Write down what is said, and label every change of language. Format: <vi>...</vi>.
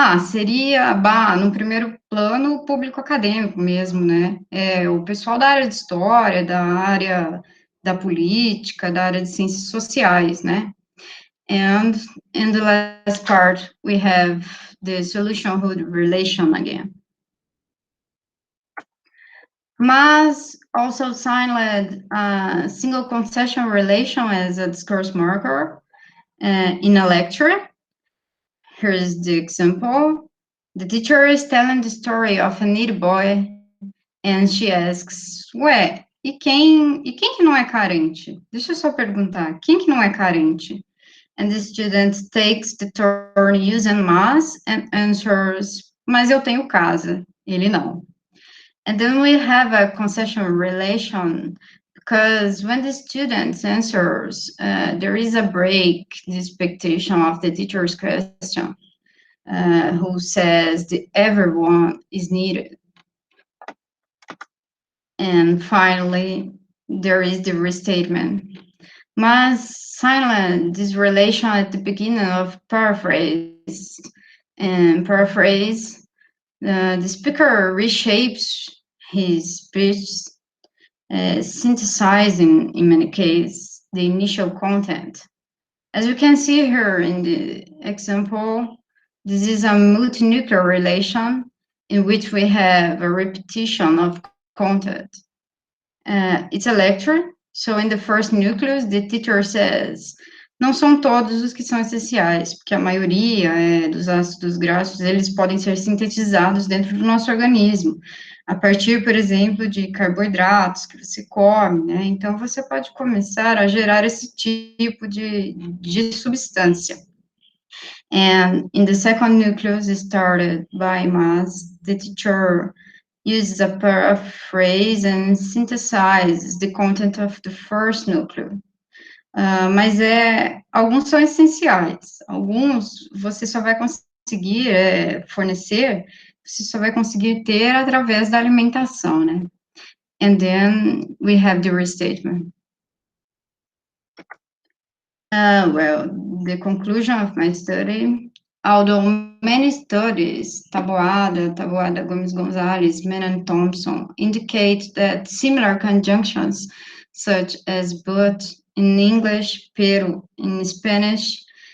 <pt>Seria, no primeiro plano, o público acadêmico mesmo, né? O pessoal da área de história, da área da política, da área de ciências sociais, né?</pt> <en>And in the last part, we have the solution-hood relation again. Mas also signaled a single concession relation as a discourse marker in a lecture. Here's the example. The teacher is telling the story of a needy boy, and she asks,</en> <pt>ué, e quem que não é carente? Deixa eu só perguntar, quem que não é carente?</pt> <en>And the student takes the turn using mas and answers,</en> <pt>mas eu tenho casa, ele não.</pt> <en>And then we have a concession relation, because when the student answers, there is a break, the expectation of the teacher's question, who says that everyone is needed. And finally, there is the restatement. Mas silent this relation at the beginning of paraphrase. And paraphrase, the speaker reshapes his speech, synthesizing, in many cases, the initial content. As you can see here in the example, this is a multinuclear relation in which we have a repetition of content. It's a lecture, so in the first nucleus, the teacher says,</en> <pt>não são todos os que são essenciais, porque a maioria dos ácidos graxos, eles podem ser sintetizados dentro do nosso organismo, a partir, por exemplo, de carboidratos que você come, né? Então, você pode começar a gerar esse tipo de substância.</pt> <en>And in the second nucleus, started by mas, the teacher uses a paraphrase and synthesizes the content of the first nucleus.</en> <pt>Mas alguns são essenciais, alguns você só vai conseguir fornecer, você só vai conseguir ter através da alimentação, né?</pt> <en>And then we have the restatement. Well, the conclusion of my study, although many studies, Taboada, Gomes Gonzalez, Menon Thompson, indicate that similar conjunctions, such as but in English, pero in Spanish,</en>